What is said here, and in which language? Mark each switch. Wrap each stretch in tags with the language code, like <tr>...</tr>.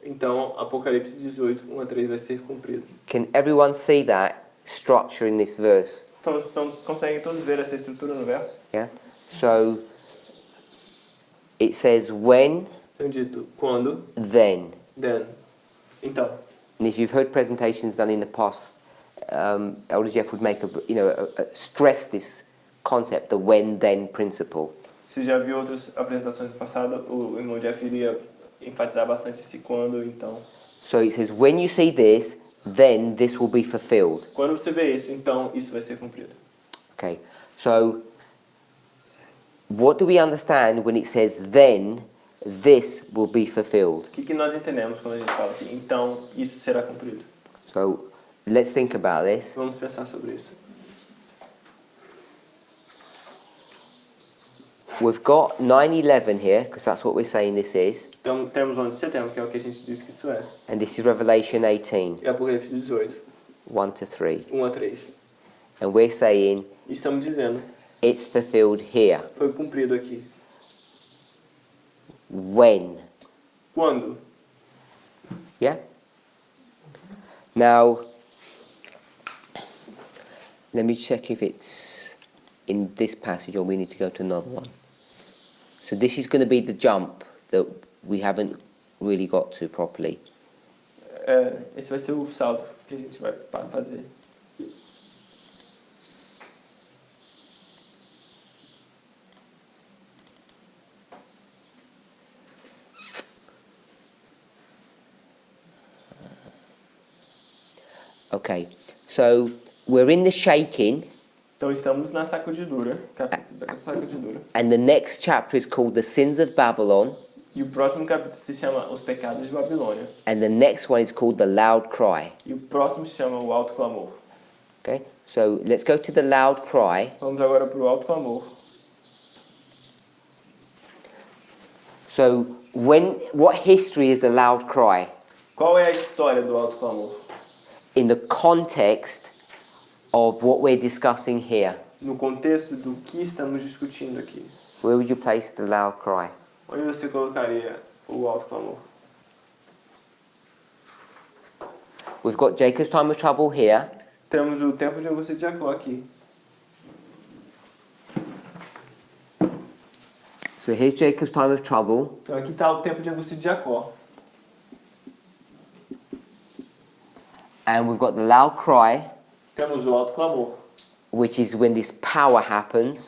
<pt>então Apocalipse 18, 1 a 3 vai ser cumprido.</pt> <en>Can everyone see that structure in this verse?</en> <pt>Então conseguem todos ver essa estrutura no verso?</pt> <en>Yeah? So it says when,</en> <pt>Então dito, quando,</pt> <en>then.</en> <pt>then, então.</pt> <en>And if you've heard presentations done in the past, Elder Jeff would make stress this concept, the when-then principle.</en> <pt>Se já viu outras apresentações passadas, o irmão Jeff iria enfatizar bastante esse quando, então.</pt> <en>So it says, when you see this, then this will be fulfilled.</en> <pt>Quando você vê isso, então isso vai ser cumprido.</pt> <en>Okay, so what do we understand when it says, then this will be fulfilled?</en> <pt>O que nós entendemos quando a gente fala aqui? Então isso será cumprido.</pt> <en>So let's think about this.</en> <pt>Vamos pensar sobre isso.</pt> <en>We've got 9/11 here, because that's what we're saying this is.</en> <pt>Então temos 11 de setembro, que é o que a gente diz que isso é.</pt> <en>And this is Revelation 18,</en> <pt>E Apocalipse 18,</pt> <en>1 to 3.</en> <pt>1 a 3.</pt> <en>And we're saying</en> <pt>E estamos dizendo,</pt> <en>it's fulfilled here.</en> <pt>foi cumprido aqui.</pt> <en>When?</en> <pt>Quando?</pt> <en>Yeah? Now, let me check if it's in this passage or we need to go to another one. So this is going to be the jump that we haven't really got to properly.</en> <pt>Esse vai ser o salto que a gente vai fazer.</pt> <en>Okay, so we're in the shaking,</en> <pt>Então estamos na sacudidura, capítulo da sacudidura.</pt> <en>and the next chapter is called the Sins of Babylon,</en> <pt>E o próximo capítulo se chama Os Pecados de Babilônia.</pt> <en>and the next one is called the Loud Cry.</en> <pt>E o próximo se chama O Alto Clamor.</pt> <en>Okay, so let's go to the Loud Cry.</en> <pt>Vamos agora para o Alto Clamor.</pt> <en>So what history is the Loud Cry?</en> <pt>Qual é a história do Alto Clamor?</pt> <en>In the context of what we're discussing here.</en> <pt>No contexto do que estamos discutindo aqui.</pt> <en>Where would you place the Loud Cry?</en> <pt>Onde você colocaria o Alto Clamor?</pt> <en>We've got Jacob's time of trouble here.</en> <pt>Temos o tempo de angústia de Jacó aqui.</pt> <en>So here's Jacob's time of trouble.</en> <pt>Então aqui está o tempo de angústia de Jacó.</pt> <en>And we've got the Loud Cry,</en> <pt>Temos o Alto Clamor,</pt> <en>which is when this power happens.</en>